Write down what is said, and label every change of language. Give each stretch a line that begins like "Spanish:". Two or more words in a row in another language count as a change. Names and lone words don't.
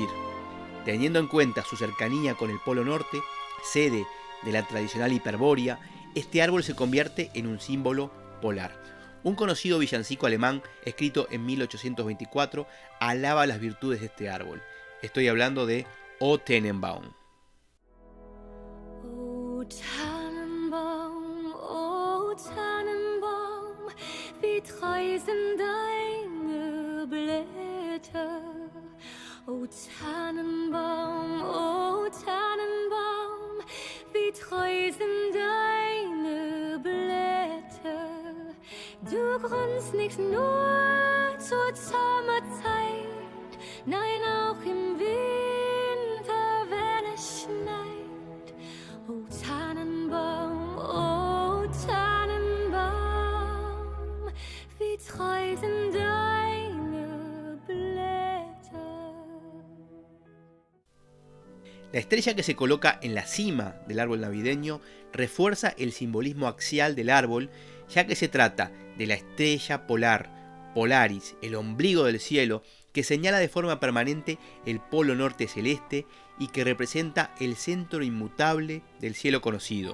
Spanish: Teniendo en cuenta su cercanía con el Polo Norte, sede de la tradicional hiperbórea, este árbol se convierte en un símbolo polar. Un conocido villancico alemán, escrito en 1824, alaba las virtudes de este árbol. Estoy hablando de O Tannenbaum.
German: O Tannenbaum, o Tannenbaum, wie treu sind deine Blätter. O Tannenbaum, wie treu sind deine Blätter. Du grünst nicht nur zur Sommerzeit, nein auch im Winter, wenn es schneit. O Tannenbaum, wie treu sind deine Blätter.
Spanish: La estrella que se coloca en la cima del árbol navideño refuerza el simbolismo axial del árbol, ya que se trata de la estrella polar, Polaris, el ombligo del cielo, que señala de forma permanente el polo norte celeste y que representa el centro inmutable del cielo conocido.